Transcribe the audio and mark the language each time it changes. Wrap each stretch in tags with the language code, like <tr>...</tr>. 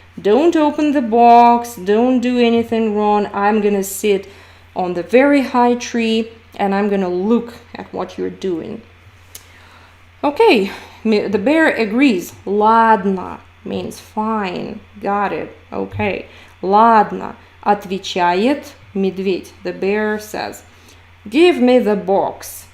<en>Don't open the box, don't do anything wrong. I'm gonna sit on the very high tree and I'm gonna look at what you're doing. Okay, the bear agrees. Ладно means fine, got it, okay.</en> <ru>Ладно, отвечает медведь.</ru> <en>The bear says, give me the box.</en>